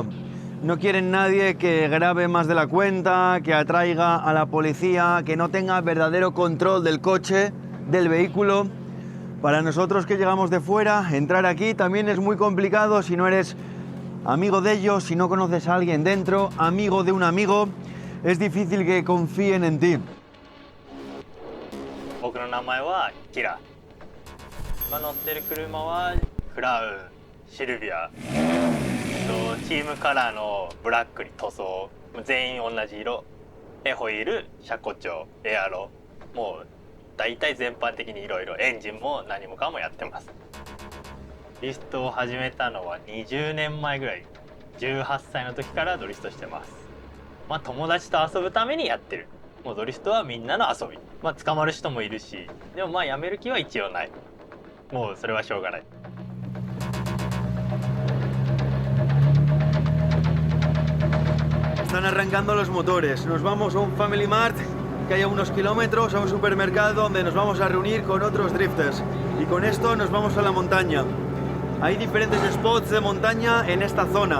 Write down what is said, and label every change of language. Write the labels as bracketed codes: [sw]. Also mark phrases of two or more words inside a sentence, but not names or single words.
[es] No quieren nadie que grabe más de la cuenta, que atraiga a la policía, que no tenga verdadero control del coche, del vehículo. Para nosotros que llegamos de fuera, entrar aquí también es muy complicado si no eres amigo de ellos, si no conoces a alguien dentro, amigo de un amigo, es difícil que confíen en ti. [ja] 僕の名前はキラ。今乗ってる車はクラウン、シルビア。チームカラーのブラックに塗装、全員同じ色。ホイール、車庫帳、エアロ、もう大体全般的にいろいろエンジンも何もかもやってます。リストを始めたのは20年前ぐらい、18歳の時からドリフトしてます。まあ友達と遊ぶためにやってる。もうドリフトはみんなの遊び。まあ捕まる人もいるし、でもまあやめる気は一応ない。もうそれはしょうがない。 [es] Están arrancando los motores. Nos vamos a un Family Mart que hay a unos kilómetros, a un supermercado donde nos vamos a reunir con otros drifters. Y con esto nos vamos a la montaña. Hay diferentes spots de montaña en esta zona.